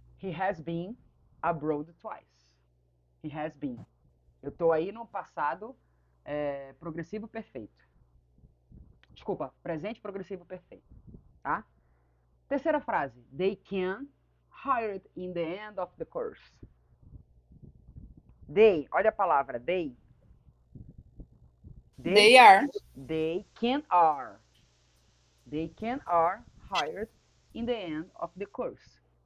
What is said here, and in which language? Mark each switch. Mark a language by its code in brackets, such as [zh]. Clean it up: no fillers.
[en] He has been abroad twice. He has been. [pt] Eu estou aí no passado progressivo perfeito. Desculpa, presente progressivo perfeito. Tá? Terceira frase. They can hire it in the end of the course. They, olha a palavra, they. [en] They are. They can are. They can are hired in the end of the course.